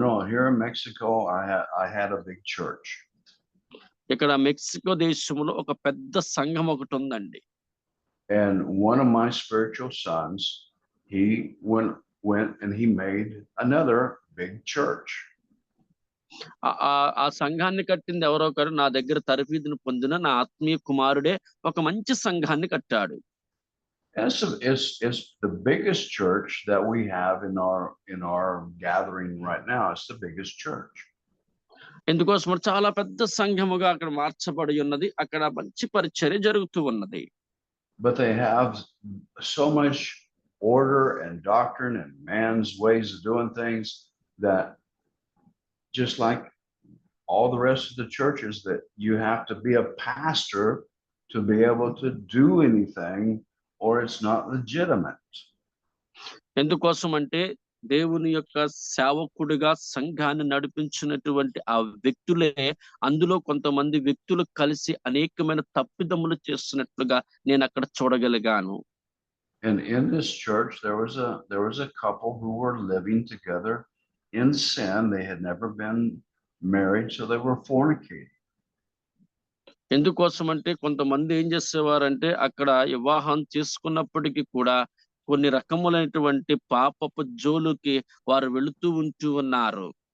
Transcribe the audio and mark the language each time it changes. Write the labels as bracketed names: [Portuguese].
[English] Here in Mexico, I had a big church. [Telugu] ఇక్కడ Mexico దేశంలో ఒక పెద్ద సంఘం ఒకటి ఉందండి. [English] And one of my spiritual sons, he went and he made another big church. [Telugu] ఆ సంఘాన్ని కట్టింది ఎవరో కాదు, నా దగ్గర తరఫీదును పొందిన నా ఆత్మీయ కుమారుడే ఒక మంచి సంఘాన్ని కట్టాడు. [English] It's the biggest church that we have in our gathering right now. It's the biggest church. [Telugu] ఎందుకోసం చాలా పెద్ద సంఘముగా అక్కడ మార్చబడి ఉన్నది. అక్కడ మంచి పరిచర్య జరుగుతూ ఉన్నది. [English] But they have so much order and doctrine and man's ways of doing things that just like all the rest of the churches, that you have to be a pastor to be able to do anything, or it's not legitimate. [Telugu] ఎందుకోసం అంటే దేవుని యొక్క సేవకుడిగా సంఘాన్ని నడిపించినటువంటి ఆ వ్యక్తులే అందులో కొంతమంది వ్యక్తులు కలిసి అనేకమైన తప్పిదములు చేస్తున్నట్లుగా నేను అక్కడ చూడగలిగాను. [English] And in this church, there was a couple who were living together in sin. They had never been married, so they were fornicating. [Telugu] ఎందుకోసం అంటే కొంతమంది ఏం చేసేవారంటే అక్కడ వివాహం చేసుకున్నప్పటికీ కూడా కొన్ని రకములైనటువంటి పాపపు జోలుకి వారు వెళుతూ ఉంటూ ఉన్నారు.